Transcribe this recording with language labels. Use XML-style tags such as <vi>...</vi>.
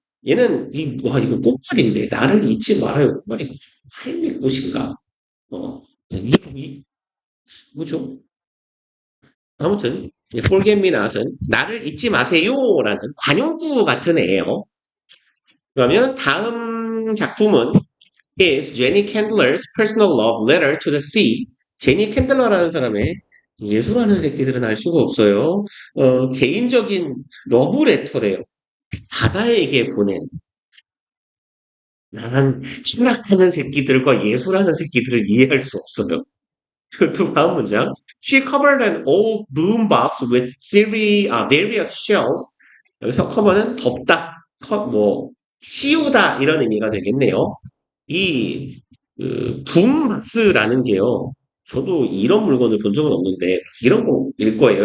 <ko>얘는, 이거 꽃말인데, 나를 잊지 말아요. 꽃말이 하이미 꽃인가? 이게 뭐죠? 아무튼 forget me not은 나를 잊지 마세요라는 관용구 같은 애예요. 그러면 다음 작품은</ko> <en>is Jenny Candler's personal love letter to the sea.</en> <ko>제니 캔들러라는 사람의 예술하는 새끼들은 알 수가 없어요. 개인적인 러브레터래요. 바다에게 보낸 나는 침략하는 새끼들과 예술하는 새끼들을 이해할 수 없어요. 두 다음 문장.</ko> <en>She covered an old boom box with various shells.</en> <ko>여기서 cover는 덮다, 씌우다 이런 의미가 되겠네요. 이 붐박스라는 게요. 저도 이런 물건을 본 적은 없는데 이런 거일 거예요.</ko>